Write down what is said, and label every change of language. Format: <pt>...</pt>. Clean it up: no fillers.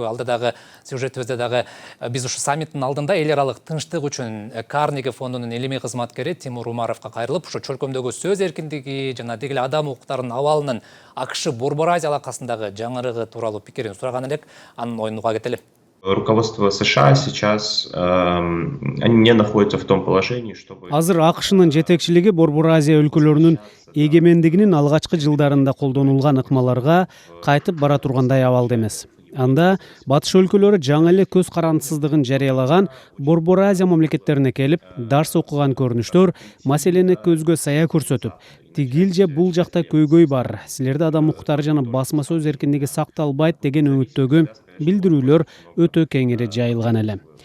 <ky>Алда дагы сюжетибизде дагы биз ушу саммиттин алдында эл аралык тынчтык үчүн Карнеги фондунун илимий кызматкери Тимур Умаровго кайрылып, ушу чөлкөмдөгү сөз эркиндиги жана деги эле адам укуктарынын абалынын АКШ Борбор Азия алакасындагы жаңырыгы тууралуу пикирин сураган элек. Анын оюн уга кетели.</ky> <ru>Руководство США сейчас они не находятся в том положении, чтобы...</ru> <ky>Азыр АКШнын жетекчилиги Борбор Азия өлкөлөрүнүн эгемендигинин алгачкы жылдарында колдонулган ыкмаларга кайтып бара тургандай абалда эмес. Анда батыш өлкөлөрү жаңы эле көз карандысыздыгын жарыялаган Борбор Азия мамлекеттерине келип, дарс окуган көрүнүштөр маселени көзгө сая көрсөтүп, тигил же бул жакта көйгөй бар, силерде адам укуктары жана басма сөз эркиндиги сакталбайт деген өңүттөгү билдирүүлөр өтө кеңири жайылган эле.</ky>